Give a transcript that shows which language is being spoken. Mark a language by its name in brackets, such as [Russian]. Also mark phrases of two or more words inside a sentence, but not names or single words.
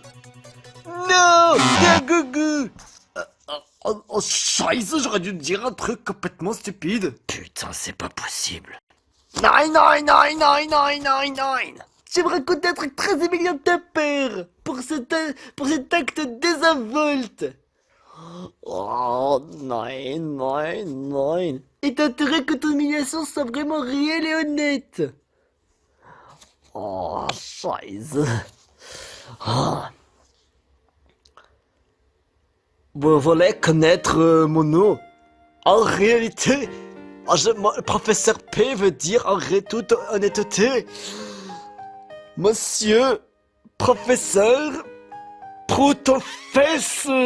[French] Non, t'es Gugu. Oh, scheiße, j'aurais dû te dire un truc complètement stupide. Putain, c'est pas possible. [German] Nein, nein, nein, nein, nein, nein, nein. [French] Je vais me raconter un truc très humiliant de ta père. Pour cet acte désinvolte. [German] Oh, nein, nein, nein. [French] Et t'as intérêt que ton humiliation soit vraiment réelle et honnête. [German] Oh, scheiße. Oh. [French] Vous voulez connaître mon nom? En réalité, le professeur P veut dire en toute honnêteté, Monsieur Professeur Proutofesse.